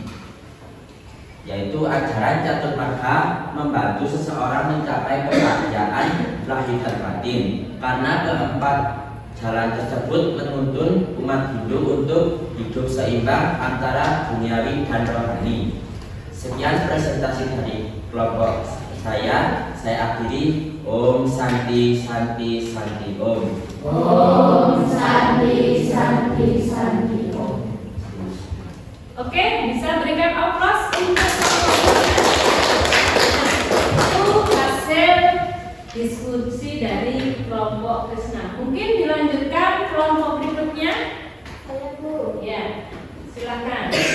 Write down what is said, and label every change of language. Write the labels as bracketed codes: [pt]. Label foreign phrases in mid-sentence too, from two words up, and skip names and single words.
[id] Yaitu ajaran catur marga membantu seseorang mencapai kebahagiaan lahir dan batin, karena keempat jalan tersebut menuntun umat Hindu untuk hidup seimbang antara duniawi dan rohani. Sekian presentasi dari kelompok saya akhiri. [sa] Om Santi Santi Santi Om. Om Santi Santi Santi Om. [id] Oke, bisa berikan aplaus untuk itu hasil diskusi dari kelompok Krishna. Mungkin dilanjutkan kelompok berikutnya. Saya Bu. Ya, silakan.